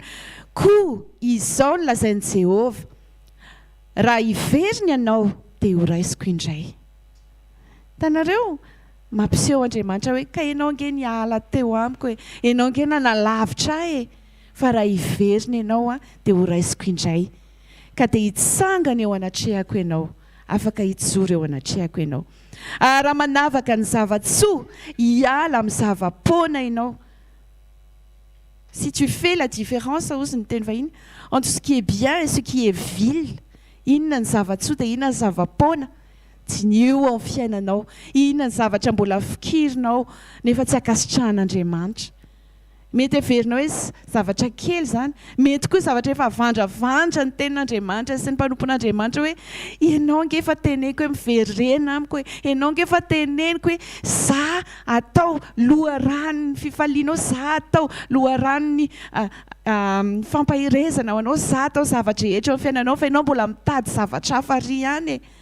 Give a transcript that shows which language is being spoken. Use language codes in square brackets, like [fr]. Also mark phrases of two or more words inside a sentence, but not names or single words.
[mg] koa izao no lazain'i Jehova raha hiveriny ianao dia ho raisiko indray hitanareo mampiseho Andriamanitra hoe ka ianao nge niala teo amiko hoe ianao nge nanalavitra fa raha hiveriny ianao dia ho raisiko indray ka dia hitsangana eo anatrehako ianao afaka hitsoro eo anatrehako ianao raha manavaka ny zavatsoa hiala amin'ny zavapoana ianao [fr] si tu fais la différence [mg] ozy ny teny vahiny [fr] entre ce qui est bien et ce qui est vil [mg] inona ny zavatsoa dia inona ny zavapoana tsy ny eo amin'ny fiainanao inona ny zavatra mbola fikirinao nefa tsy akasitrahan'Andriamanitra mety averinao hoe zavatra kely zany, mety koa zavatra efa vandravandra ny tenin'Andriamanitra sy ny mpanompon'Andriamanitra hoe ianao nge efa teneniko hoe miverena amiko hoe ianao nge efa teneniko hoe za atao loharan'ny fifalianao, za atao loharan'ny fampahirezana ho anao, za atao zavatra rehetra eo amin'ny fiainanao fa ianao mbola mitady zavatra hafa ary ihany.